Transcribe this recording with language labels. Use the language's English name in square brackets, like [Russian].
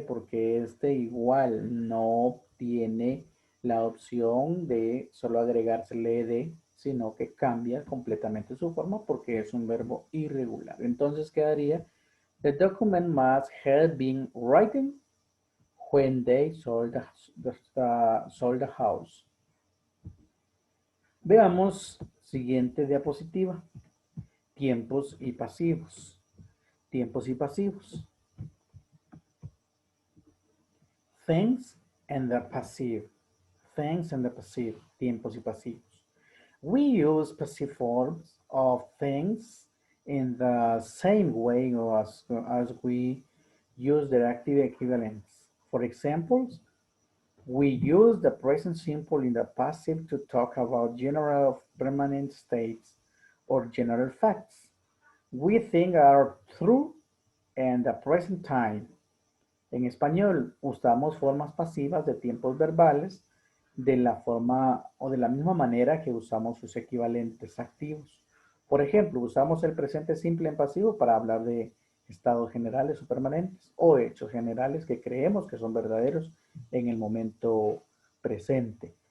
[Spanish] Porque este igual no tiene la opción de solo agregársele ed, sino que cambia completamente su forma porque es un verbo irregular. Entonces quedaría, [English] the document must have been written when they sold the house. [Spanish] Veamos siguiente diapositiva. Tiempos y pasivos. Tiempos y pasivos. [English] Things and the passive. Things and the passive. [Spanish] Tiempos y pasivos. [English] We use passive forms of things in the same way as we use their active equivalents. For example, we use the present simple in the passive to talk about general permanent states or general facts we think are true and the present time. [Spanish] En español usamos formas pasivas de tiempos verbales de la forma o de la misma manera que usamos sus equivalentes activos. Por ejemplo, usamos el presente simple en pasivo para hablar de estados generales o permanentes o hechos generales que creemos que son verdaderos en el momento presente.